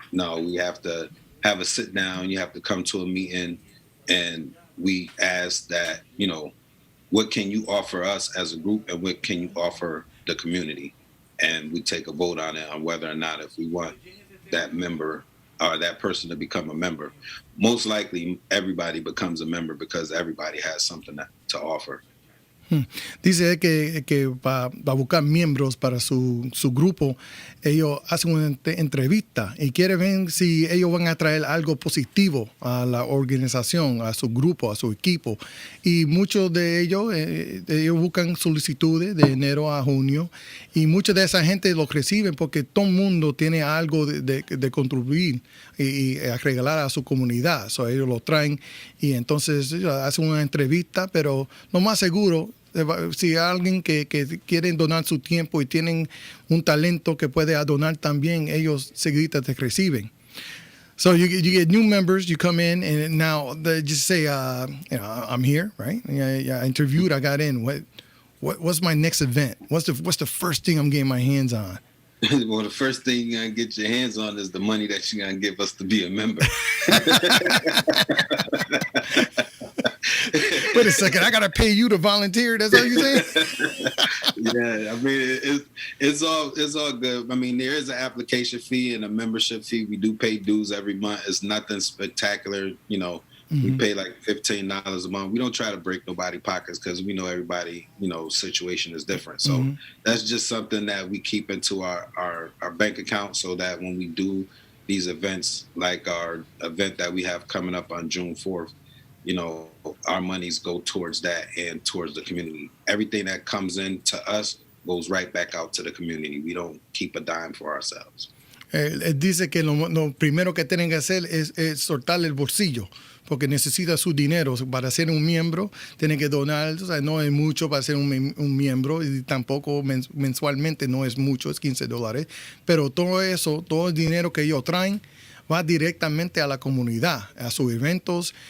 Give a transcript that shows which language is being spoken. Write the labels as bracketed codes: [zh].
[en] No, we have to have a sit down. You have to come to a meeting, and we ask that, what can you offer us as a group, and what can you offer the community? And we take a vote on it on whether or not if we want that member or that person to become a member. Most likely, everybody becomes a member because everybody has something to offer. [es] Dice que para buscar miembros para su grupo, ellos hacen una entrevista y quieren ver si ellos van a traer algo positivo a la organización, a su grupo, a su equipo. Y muchos de ellos buscan solicitudes de enero a junio y mucha de esa gente los reciben porque todo el mundo tiene algo de contribuir y a regalar a su comunidad. So, ellos lo traen y entonces hacen una entrevista, pero lo más seguro, si alguien que quieren donar su tiempo y tienen un talento que puede donar también, ellos seguiditas te reciben. [en] So you get new members, you come in, and now they just say, I'm here, right? I interviewed, I got in. What's my next event? What's the first thing I'm getting my hands on? Well, the first thing you're going to get your hands on is the money that you're going to give us to be a member. Wait a second, I got to pay you to volunteer? That's all you're saying? Yeah, I mean, it's all good. I mean, there is an application fee and a membership fee. We do pay dues every month. It's nothing spectacular, Mm-hmm. We pay like $15 a month. We don't try to break nobody's pockets because we know everybody, situation is different. So That's just something that we keep into our bank account so that when we do, these events, like our event that we have coming up on June 4th, you know, our monies go towards that and towards the community. Everything that comes in to us goes right back out to the community. We don't keep a dime for ourselves. [es] Él dice que lo primero que tienen que hacer es soltar el bolsillo, porque necesita su dinero. Para ser un miembro, tiene que donar, o sea, no es mucho para ser un miembro, y tampoco mensualmente no es mucho, es $15. Pero todo eso, todo el dinero que ellos traen, va directamente a la comunidad, a sus eventos.